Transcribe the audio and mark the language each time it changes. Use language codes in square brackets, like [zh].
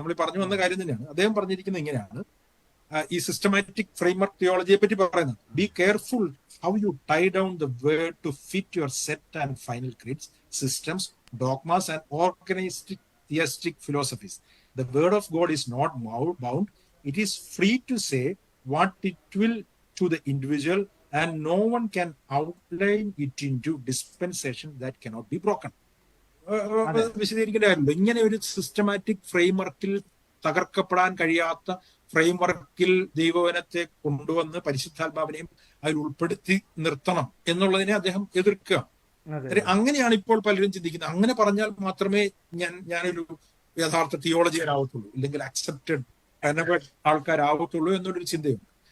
[ml] നമ്മൾ പറഞ്ഞു വന്ന കാര്യം തന്നെയാണ്. അദ്ദേഹം പറഞ്ഞിരിക്കുന്നത് ഇങ്ങനെയാണ്, ഈ സിസ്റ്റമാറ്റിക് ഫ്രെയിംവർക്ക് തിയോളജിയെ പറ്റി പറയുന്നത്. [en] Be careful how you tie down the word to fit your set and final creeds, systems, dogmas and organized theistic philosophies. The word of God is not bound. It is free to say what it will to the individual, and no one can outline it into dispensation that cannot be broken. [ml] വിശദീകരിക്കേണ്ട കാര്യമില്ല. ഇങ്ങനെ ഒരു systematic ഫ്രെയിംവർക്കിൽ തകർക്കപ്പെടാൻ കഴിയാത്ത ഫ്രെയിംവർക്കിൽ ദൈവവചനത്തെ കൊണ്ടുവന്ന് പരിശുദ്ധാത്മാവിനെയും അതിൽ ഉൾപ്പെടുത്തി നിർത്തണം എന്നുള്ളതിനെ അദ്ദേഹം എതിർക്കുക. അങ്ങനെയാണ് ഇപ്പോൾ പലരും ചിന്തിക്കുന്നത്. അങ്ങനെ പറഞ്ഞാൽ മാത്രമേ ഞാനൊരു യഥാർത്ഥ തിയോളജിയനാവത്തുള്ളൂ, ഇല്ലെങ്കിൽ അക്സെപ്റ്റഡ് ആൾക്കാരാവത്തുള്ളൂ എന്നുള്ളൊരു ചിന്തയുണ്ട്.